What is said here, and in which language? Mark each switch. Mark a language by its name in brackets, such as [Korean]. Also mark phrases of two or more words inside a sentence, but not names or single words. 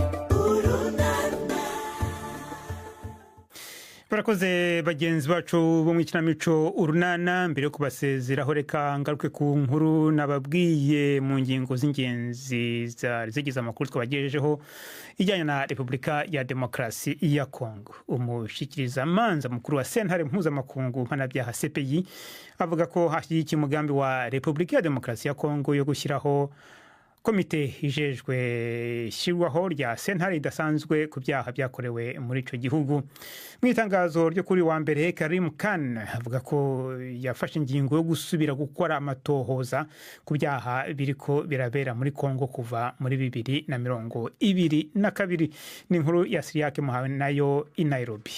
[Kinyarwanda] barakoze bagenzi bacu bo mu ikinamico urunana mbere yo kubasezeraho reka ngaruke ku nkuru nababwiye mu ngingo z'ingenzi zigize amakuru twabagejejeho ijyanye na [Rundi] Repubulika ya Demokarasi ya Kongo umushyikirizamanza mukuru wa sentare mpuzamakungu mpanabyaha CPI avuga ko hashyigikiye umugambi wa Repubulika ya Demokarasi ya Kongo yo gushyiraho komite ijejwe ishyirwaho rya sentare idasanzwe ku byaha byakorewe muri icyo gihugu mu itangazo ryo kuri wa mbere Karim Khan avuga ko yafashe ingingo yo gusubira gukora amatohoza ku byaha biriko birabera muri Kongo kuva muri 2022 ni inkuru ya Siriake muhawe nayo i Nairobi.